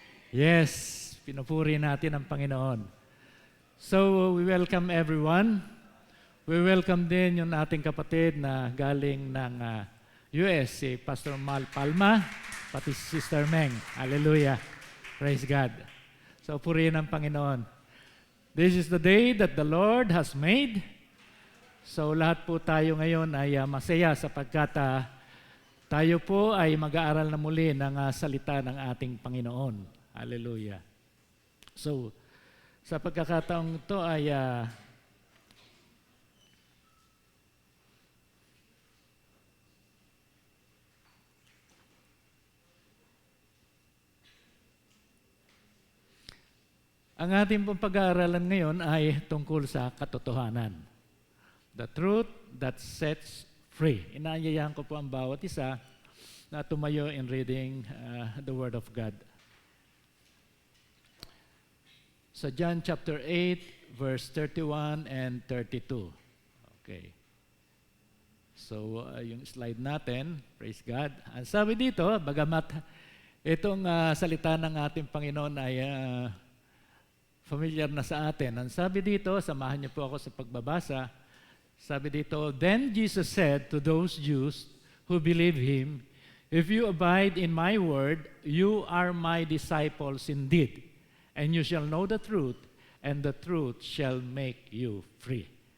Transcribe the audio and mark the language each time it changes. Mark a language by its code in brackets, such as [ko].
[tl] Yes, pinupuri natin ang Panginoon. [en] So, we welcome everyone. We welcome [tl] din yung ating kapatid na galing ng US, si Pastor Mal Palma, pati si Sister Meng. Hallelujah. Praise God. So, purihin ang Panginoon. [en] This is the day that the Lord has made. [tl] So, lahat po tayo ngayon ay masaya sapagkat tayo po ay mag-aaral na muli ng salita ng ating Panginoon. Hallelujah. So, sa pagkakataong ito ay ang ating pong pag-aaralan ngayon ay tungkol sa katotohanan. [en] The truth that sets free. [tl] Inaanyayahan ko po ang bawat isa na tumayo [en] in reading the Word of God. [tl] Sa [en] John chapter 8, verse 31 and 32. Okay. [tl] So, yung slide natin, [en] praise God. [tl] Ang sabi dito, bagamat itong salita ng ating Panginoon ay familiar na sa atin. Ang sabi dito, samahan niyo po ako sa pagbabasa. Sabi dito, [en] "Then Jesus said to those Jews who believe Him, 'If you abide in my word, you are my disciples indeed, and you shall know the truth, and the truth shall make you free."